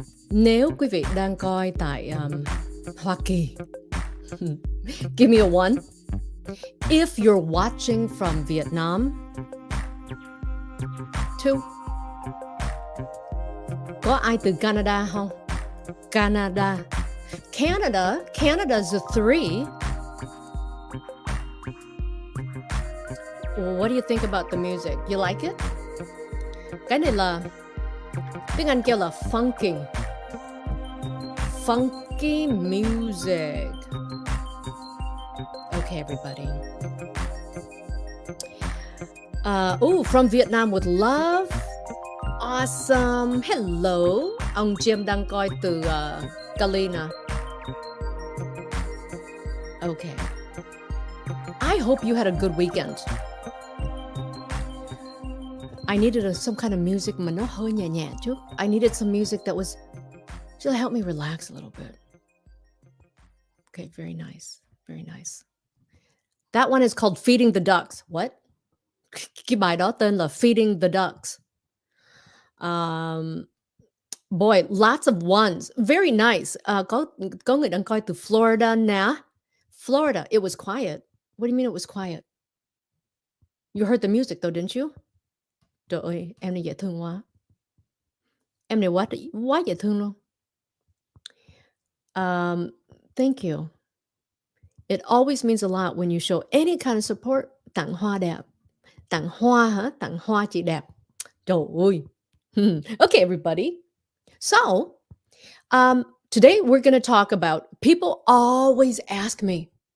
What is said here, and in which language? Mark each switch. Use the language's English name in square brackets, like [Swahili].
[Vietnamese] Nếu quý vị đang coi tại Hoa Kỳ, [English] give me a one. If you're watching from Vietnam, two. [Vietnamese] Có ai từ Canada không? Canada. [English] Canada's a three. What do you think about the music? You like it? [Vietnamese] Cái này là tiếng Anh kêu là funky. [English] Funky music. Okay, everybody. From Vietnam with love. Awesome. Hello. [Vietnamese] Ông Jim đang coi từ Leyna. [English] Okay. I hope you had a good weekend. I needed some kind of music [Vietnamese] mà nó hơi nhẹ nhẹ chút. [English] I needed some music that was just help me relax a little bit. Okay, very nice. Very nice. That one is called Feeding the Ducks. What? [Vietnamese] Cái bài đó tên là [English] Feeding the Ducks. Boy, lots of ones. Very nice. [Vietnamese] Có người đang coi từ Florida nè. [English] Florida, it was quiet. What do you mean it was quiet? You heard the music though, didn't you? [Vietnamese] Trời ơi, em này dễ thương quá. Em này quá dễ thương luôn. [English] Thank you. It always means a lot when you show any kind of support. [Vietnamese] Tặng hoa đẹp. Tặng hoa hả? Tặng hoa chị đẹp. Trời ơi. [English] Okay, everybody. So, today we're going to talk about, people always ask me.